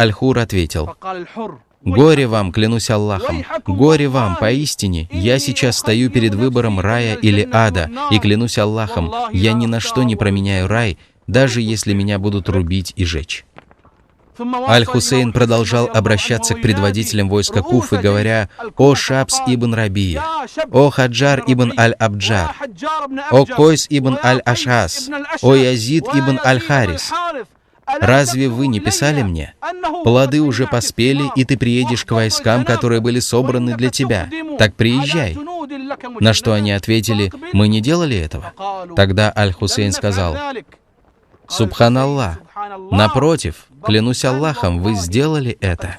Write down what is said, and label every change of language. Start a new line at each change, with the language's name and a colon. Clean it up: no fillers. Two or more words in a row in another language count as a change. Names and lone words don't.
Russian: На что Аль-Хур ответил: Горе вам, клянусь Аллахом, горе вам, поистине, я сейчас стою перед выбором рая или ада, и клянусь Аллахом, я ни на что не променяю рай, даже если меня будут рубить и жечь. Аль-Хусейн продолжал обращаться к предводителям войска Куфы, говоря: «О Шабс ибн Рабия, о Хаджар ибн Аль-Абджар, о Койс ибн Аль-Ашас, о Язид ибн Аль-Харис, разве вы не писали мне? Плоды уже поспели, и ты приедешь к войскам, которые были собраны для тебя. Так приезжай». На что они ответили: «Мы не делали этого». Тогда Аль-Хусейн сказал: «Субханаллах, напротив, клянусь Аллахом, вы сделали это».